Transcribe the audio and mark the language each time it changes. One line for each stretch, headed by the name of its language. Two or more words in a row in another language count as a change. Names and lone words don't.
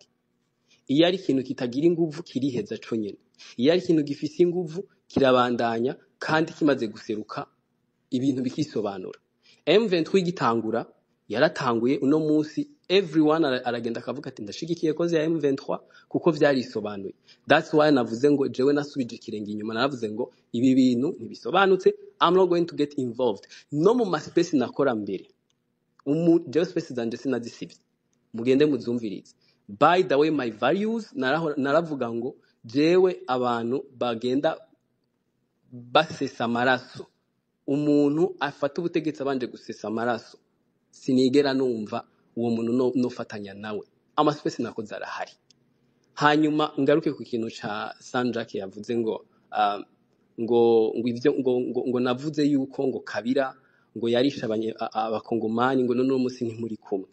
Rundi: Iyo ari ikintu kitagira inguvu kiriheza co nyene, iyo ari ikintu gifise inguvu kirabandanya kandi kimaze guseruka ibintu bikisobanura. M23 igitangura yaratanguye uno munsi everyone aragenda akavuga ati ndashigikiye koze ya M23 kuko vyarisobanuye.
English: That's why
Rundi: navuze ngo jewe nasubije ikirenge inyuma, naravuze ngo ibi bintu ntibisobanutse,
English: I'm not going to get involved.
Rundi: No mu space nakora mbere jewe space zanje sinazisivye, mugende muzumvirize.
English: By the way my values
Rundi: naravuga ngo jewe abantu bagenda basesa amaraso, umuntu afata ubutegetsi abanje gusesa amaraso, sinigera numva uwo muntu nofatanya nawe. Amasipesi nakoze arahari. Hanyuma ngaruke ku kintu ca Sanjake yavuze ngo ngo navuze yuko ngo Kabila ngo yarisha abakongomani ngo none umunsi ntimuri kumwe.